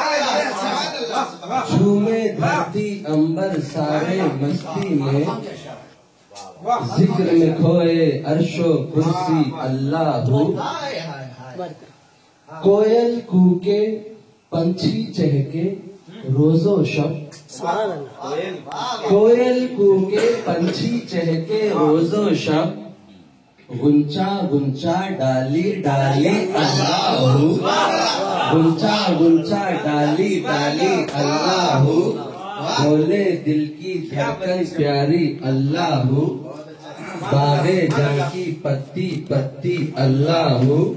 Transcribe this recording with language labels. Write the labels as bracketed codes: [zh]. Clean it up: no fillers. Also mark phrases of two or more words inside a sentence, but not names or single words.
[ur] جھومے دھرتی امبر سارے مستی میں، ذکر میں کھوئے عرش و کرسی [ar] اللہ ہو، [ur] کوئل کوکے پنچھی چہکے روز و شب، کوئل کوکے پنچھی چہکے روز و شب، گنچا گنچا ڈالی ڈالی [ar] اللہ ہو، [ur] گنچا گنچا ڈالی ڈالی [ar] اللہ ہو، [ur] بولے دل کی دھڑکن پیاری [ar] اللہ ہو، [ur] باغے جاں کی پتی پتی [ar] اللہ ہو،